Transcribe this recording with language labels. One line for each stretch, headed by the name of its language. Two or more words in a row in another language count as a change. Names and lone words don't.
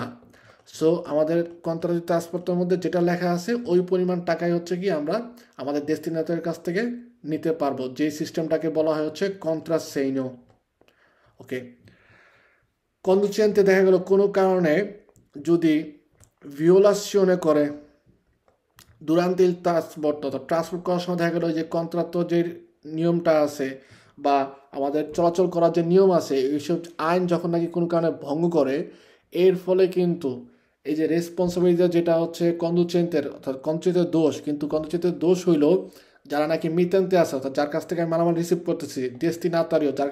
Bangla: সো আমাদের কন্ট্রাক্ট ট্রান্সপোর্টের মধ্যে যেটা লেখা আছে ওই পরিমাণ টাকাই হচ্ছে কি আমরা আমাদের ডেস্টিনেটরের কাছ থেকে নিতে পারবো, যে সিস্টেমটাকে বলা হয় হচ্ছে কন্ট্রাসেইনো। ওকে, কন্ডুচেন্টে দেখা গেল কোনো কারণে যদি ভিওলাসিওনে করে
Italian: durante il trasporto,
Bangla: তো ট্রান্সপোর্ট করার সময় দেখা গেল যে কন্ট্রাক্ট যে নিয়মটা আছে বা আমাদের চলাচল করার যে নিয়ম আছে এইসব আইন যখন নাকি কোনো কারণে ভঙ্গ করে, এর ফলে কিন্তু এই যে রেসপন্সিবিলিটি যেটা হচ্ছে কন্ডুচেন্টের অর্থাৎ কন্ডুচেন্টের দোষ, কিন্তু কন্ডুচেন্টের দোষ হইল যারা নাকি মিতেন্তে আছে অর্থাৎ যার কাছ থেকে আমি মালামাল রিসিভ করতেছি, ডেস্টিনেটরিও যার